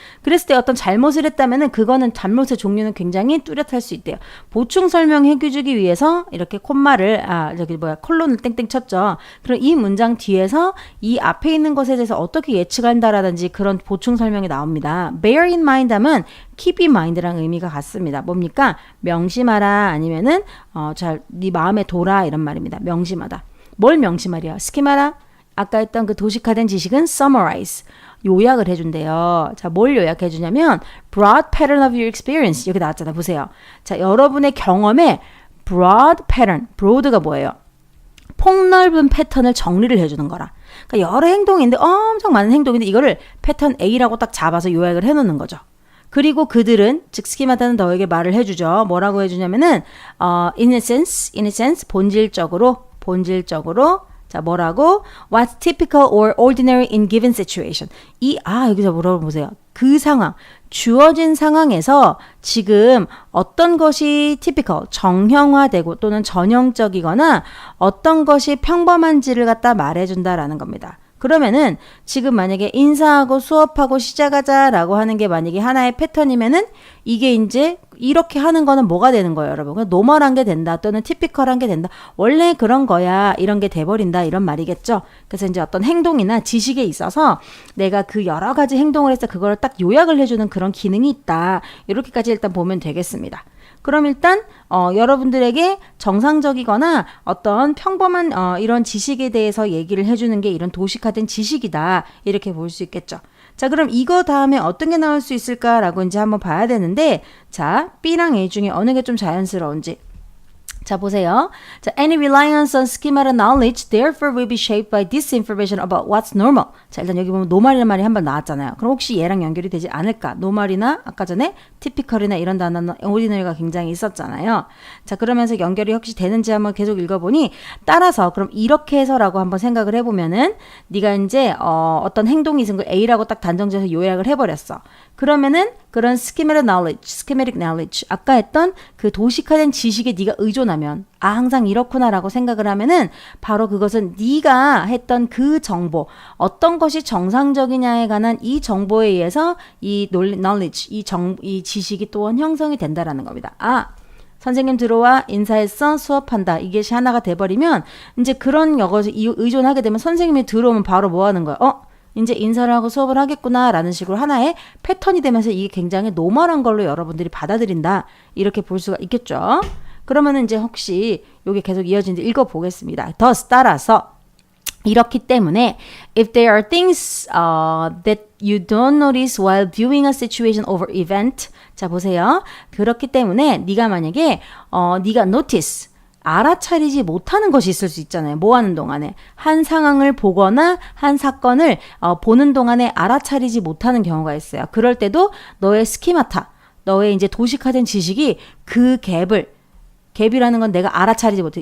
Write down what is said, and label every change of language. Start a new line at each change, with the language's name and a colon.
Korean: 그랬을 때 어떤 잘못을 했다면은 그거는 잘못의 종류는 굉장히 뚜렷할 수 있대요. 보충 설명해주기 위해서 이렇게 콤마를 콜론을 땡땡 쳤죠. 그럼 이 문장 뒤에서 이 앞에 있는 것에 대해서 어떻게 예측한다라든지 그런 보충 설명이 나옵니다.
English: Bear in mind 하면 keep in mind랑
Korean: 의미가 같습니다. 뭡니까? 명심하라 아니면은 네 마음에 둬라 이런 말입니다. 명심하다. 뭘 명심하랴? 스키마라? 아까 했던 그 도식화된 지식은 summarize. 요약을 해준대요. 자, 뭘 요약해 주냐면
English: broad pattern of your experience.
Korean: 여기 나왔잖아요. 보세요. 자, 여러분의 경험에
English: broad pattern.
Korean: broad가 뭐예요? 폭넓은 패턴을 정리를 해주는 거라. 그러니까 여러 행동인데 엄청 많은 행동인데 이거를 패턴 A라고 딱 잡아서 요약을 해놓는 거죠. 그리고 그들은 즉 스키마다는 너에게 말을 해주죠. 뭐라고 해주냐면은
English: in a sense
Korean: 본질적으로 자, 뭐라고?
English: What's typical or ordinary in given situation?
Korean: 여기서 물어보세요. 그 상황, 주어진 상황에서 지금 어떤 것이 typical, 정형화되고 또는 전형적이거나 어떤 것이 평범한지를 갖다 말해준다라는 겁니다. 그러면은 지금 만약에 인사하고 수업하고 시작하자라고 하는 게 만약에 하나의 패턴이면은 이게 이제 이렇게 하는 거는 뭐가 되는 거예요, 여러분? 그냥 노멀한 게 된다 또는 티피컬한 게 된다. 원래 그런 거야. 이런 게 돼버린다. 이런 말이겠죠. 그래서 이제 어떤 행동이나 지식에 있어서 내가 그 여러 가지 행동을 해서 그걸 딱 요약을 해주는 그런 기능이 있다. 이렇게까지 일단 보면 되겠습니다. 그럼 일단 여러분들에게 정상적이거나 어떤 평범한 이런 지식에 대해서 얘기를 해주는 게 이런 도식화된 지식이다. 이렇게 볼 수 있겠죠. 자, 그럼 이거 다음에 어떤 게 나올 수 있을까라고 이제 한번 봐야 되는데, 자, B랑 A 중에 어느 게 좀 자연스러운지. 자, 보세요.
English: 자, any reliance on schematic knowledge therefore will be shaped by disinformation about what's normal.
Korean: 자, 일단 여기 보면 노말이라는 말이 한 번 나왔잖아요. 그럼 혹시 얘랑 연결이 되지 않을까? 노말이나 아까 전에 typical이나 이런 단어는 ordinary가 굉장히 있었잖아요. 자, 그러면서 연결이 혹시 되는지 한번 계속 읽어보니 따라서 그럼 이렇게 해서라고 한번 생각을 해보면은 네가 이제 어떤 행동이 있은 걸 A라고 딱 단정지어서 요약을 해버렸어. 그러면은 그런 schematic knowledge, 아까 했던 그 도식화된 지식에 네가 의존하면 항상 이렇구나라고 생각을 하면은 바로 그것은 네가 했던 그 정보, 어떤 것이 정상적이냐에 관한 이 정보에 의해서 이 knowledge, 이 지식이 또한 형성이 된다라는 겁니다. 선생님 들어와 인사했어 수업한다 이게 하나가 돼버리면 이제 그런 것에 의존하게 되면 선생님이 들어오면 바로 뭐 하는 거야? 이제 인사를 하고 수업을 하겠구나 라는 식으로 하나의 패턴이 되면서 이게 굉장히 노멀한 걸로 여러분들이 받아들인다 이렇게 볼 수가 있겠죠. 그러면은 이제 혹시 이게 계속 이어지는지 읽어보겠습니다.
English: thus
Korean: 따라서 이렇기 때문에
English: if there are things that you don't notice while viewing a situation over event,
Korean: 자 보세요. 그렇기 때문에 네가 만약에 네가 notice 알아차리지 못하는 것이 있을 수 있잖아요. 뭐 하는 동안에 한 상황을 보거나 한 사건을 보는 동안에 알아차리지 못하는 경우가 있어요. 그럴 때도 너의 스키마타, 너의 이제 도식화된 지식이 그 갭이라는 건 내가 알아차리지 못해.